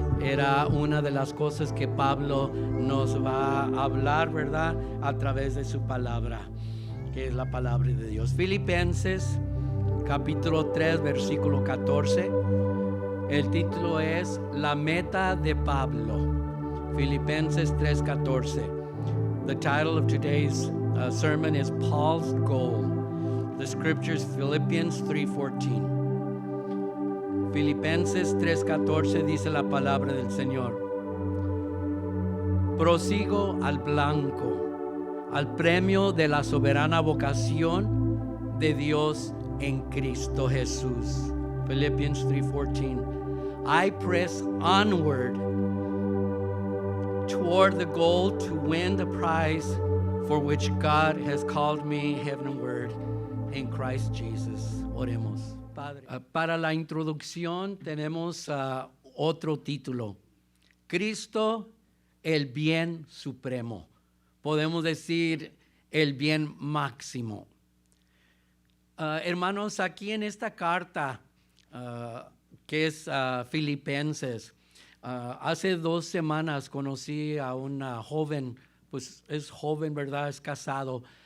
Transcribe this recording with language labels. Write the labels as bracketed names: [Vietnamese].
[Spanish] Era una de las cosas que Pablo nos va a hablar, ¿verdad? A través de su palabra, que es la palabra de Dios. Filipenses capítulo 3 versículo 14. El título es La meta de Pablo. Filipenses 3:14. [English] The title of today's sermon is Paul's Goal. The scripture is Philippians 3:14. [Spanish] Filipenses 3:14 dice la palabra del Señor. Prosigo al blanco, al premio de la soberana vocación de Dios en Cristo Jesús. [English] Philippians 3:14. I press onward toward the goal to win the prize for which God has called me heavenward in Christ Jesus. [Spanish] Oremos. Padre, para la introducción tenemos otro título. Cristo, el bien supremo. Podemos decir el bien máximo. Hermanos, aquí en esta carta que es Filipenses, hace 2 semanas conocí a una joven, pues es joven, ¿verdad? Es casado.